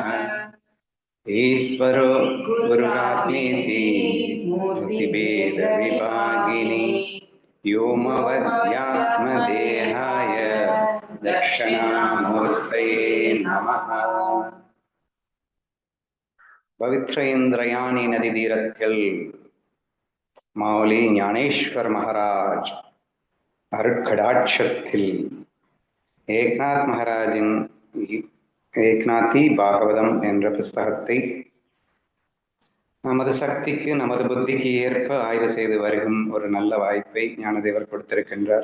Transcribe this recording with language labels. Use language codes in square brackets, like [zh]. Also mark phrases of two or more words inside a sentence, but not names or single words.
[sa] ईश्वरो गुरुरात्मेति मूर्तिभेदविभागिनी व्योमवद्यात्मदेहाय दक्षिणामूर्तये नमः। [ta] பவித்ர இந்திரயானி நதி தீரத்தில் மாவலி ஞானேஸ்வர் மகாராஜ் அருட்கடாட்சத்தில் ஏக்நாத் மகாராஜின் ஏக்நாதி பாகவதம் என்ற புஸ்தகத்தை நமது சக்திக்கு நமது புத்திக்கு ஏற்ப ஆய்வு செய்து வருகும் ஒரு நல்ல வாய்ப்பை ஞானதேவர் கொடுத்திருக்கின்றார்.